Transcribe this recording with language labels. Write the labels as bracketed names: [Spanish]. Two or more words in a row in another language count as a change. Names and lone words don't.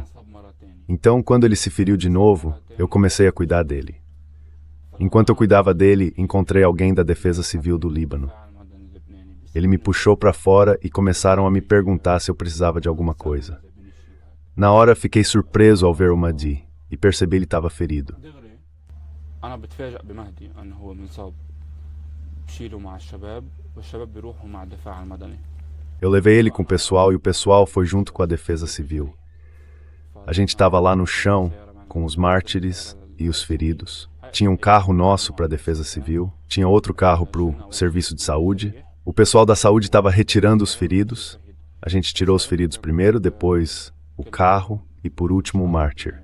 [Portuguese] Então, quando ele se feriu de novo, eu comecei a cuidar dele. Enquanto eu cuidava dele, encontrei alguém da Defesa Civil do Líbano. Ele me puxou para fora e começaram a me perguntar se eu precisava de alguma coisa. Na hora, fiquei surpreso ao ver o Mahdi e percebi que ele estava ferido. [Arabic] أنا بتفاجأ بمهدي أنه هو منصاب. بشيله مع الشباب والشباب بيروحوا مع الدفاع المدني. [Portuguese] Eu levei ele com o pessoal e o pessoal foi junto com a Defesa Civil. A gente estava lá no chão com os mártires e os feridos. Tinha um carro nosso para a Defesa Civil, tinha outro carro para o Serviço de Saúde. O pessoal da saúde estava retirando os feridos. A gente tirou os feridos primeiro, depois o carro e por último o mártir.